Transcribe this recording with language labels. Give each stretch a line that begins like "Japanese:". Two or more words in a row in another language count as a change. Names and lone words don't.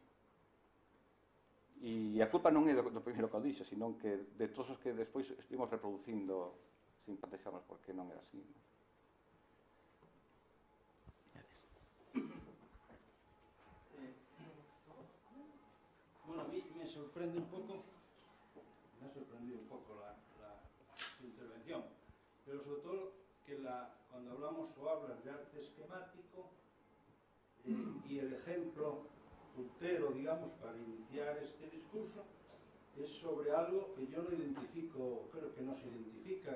Galician: E a culpa non é do primeiro que o dixo, sino que de todos os que despois estivemos reproducindo sin plantexarnos por que non era así, non?
Spanish: Bueno, a mí me sorprende un poco, me ha sorprendido un poco su intervención, pero sobre todo que cuando hablamos o hablas de arte esquemático y el ejemplo puntero, digamos, para iniciar este discurso, es sobre algo que yo no identifico, creo que no se identifica.